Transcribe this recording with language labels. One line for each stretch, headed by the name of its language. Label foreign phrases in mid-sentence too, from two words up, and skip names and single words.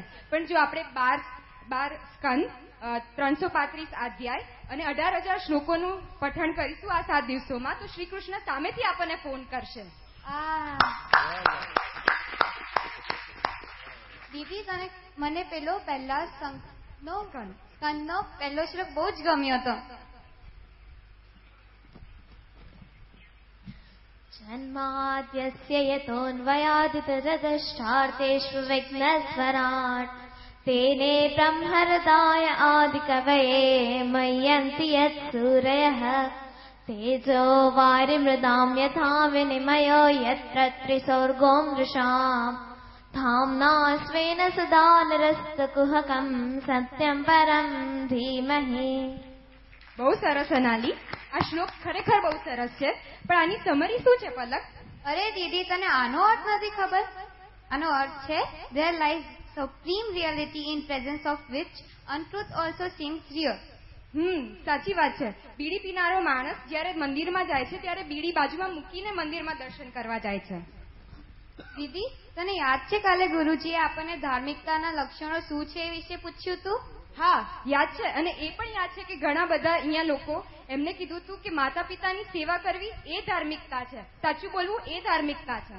Gujarati: પણ જો આપણે 12 સ્કંદ, 335 અધ્યાય અને 18,000 શ્લોકોનું પઠન કરીશું આ 7 દિવસોમાં, તો શ્રી કૃષ્ણ સામેથી આપણને ફોન કરશે. દીદી, મને પહેલા સ્કંદનો પહેલો શ્લોક બહુ જ ગમ્યો હતો.
Sanskrit: जन्माद्यस्य यतोऽन्वयादितरदष्टार्तेषु विघ्नस्वराट् तेने ब्रह्महृदाय आदिकवये मय्यन्ति यत्सूरयः तेजो वारिमृदां यथा विनिमयो यत्र त्रिसर्गो मृषाम् धाम्ना स्वेन सदा निरस्तकुहकं सत्यं परं धीमहि.
Gujarati: બહુ સરસ અનાલી, આ શ્લોક ખરેખર બહુ સરસ છે, પણ આની સમરી શું છે પલક? અરે દીદી, તને આનો અર્થ નથી ખબર? આનો અર્થ છે
English: there lies supreme reality in presence of which untruth also seems real.
Gujarati: સાચી વાત છે. બીડી પીનારો માણસ જ્યારે મંદિરમાં જાય છે ત્યારે બીડી બાજુમાં મૂકીને મંદિરમાં દર્શન કરવા જાય છે. દીદી, તને યાદ છે કાલે ગુરુજીએ આપણને ધાર્મિકતાના લક્ષણો શું છે એ વિશે પૂછ્યું હતું? હા, યાદ છે. અને એ પણ યાદ છે કે ઘણા બધા અહીંયા લોકો એમને કીધું હતું કે માતા પિતાની સેવા કરવી એ ધાર્મિકતા છે, સાચું બોલવું એ ધાર્મિકતા છે.